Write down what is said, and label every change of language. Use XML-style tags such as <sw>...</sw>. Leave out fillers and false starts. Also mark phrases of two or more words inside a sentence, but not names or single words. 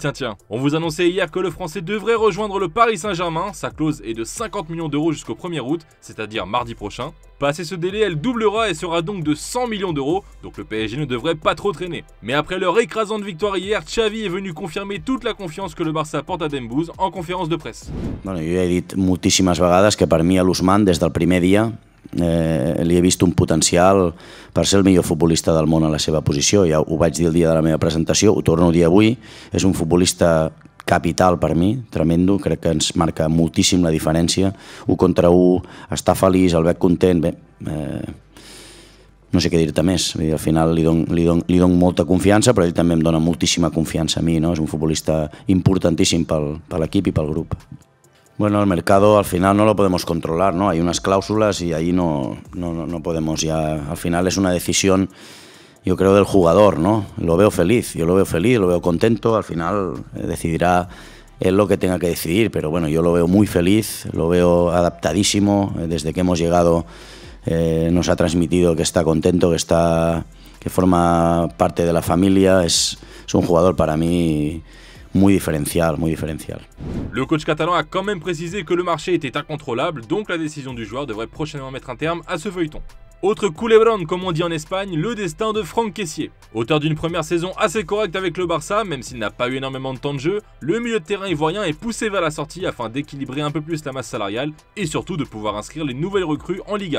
<fr>On vous annonçait hier que le Français devrait rejoindre le Paris Saint-Germain. Sa clause est de 50 millions d'euros jusqu'au 1er août, c'est-à-dire mardi prochain. Passé ce délai, elle doublera et sera donc de 100 millions d'euros, donc le PSG ne devrait pas trop traîner. Mais après leur écrasante victoire hier, Xavi est venu confirmer toute la confiance que le Barça porte à Dembouz en conférence de presse.</fr> <ca>Bueno, jo ja he dit moltíssimes vegades que per mi a l'Ousmane, des del primer dia, li he vist un potencial per ser el millor futbolista del món a la seva posició. Ja ho vaig dir el dia de la meva presentació, ho torno a dir avui. És un futbolista capital per mi, tremendo, crec que ens marca moltíssim la diferència. 1 contra 1, està feliç, el veig content, bé, no sé què dir-te més. Al final li dono molta confiança, però ell també em dona moltíssima confiança a mi, no? És un futbolista importantíssim per l'equip i pel grup.</ca> <es>Bueno, el mercado al final no lo podemos controlar, ¿no? Hay unas cláusulas y ahí no podemos ya... Al final es una decisión, yo creo, del jugador, ¿no? Lo veo feliz, yo lo veo contento, al final decidirá él lo que tenga que decidir, pero bueno, yo lo veo muy feliz, lo veo adaptadísimo, desde que hemos llegado nos ha transmitido que está contento, que forma parte de la familia, es un jugador para mí muy diferencial.</es> <fr>Le coach catalan a quand même précisé que le marché était incontrôlable, donc la décision du joueur devrait prochainement mettre un terme à ce feuilleton. Autre culebrón, comme on dit en Espagne, le destin de Franck Kessié. Auteur d'une première saison assez correcte avec le Barça, même s'il n'a pas eu énormément de temps de jeu, le milieu de terrain ivoirien est poussé vers la sortie afin d'équilibrer un peu plus la masse salariale et surtout de pouvoir inscrire les nouvelles recrues en Liga.</fr>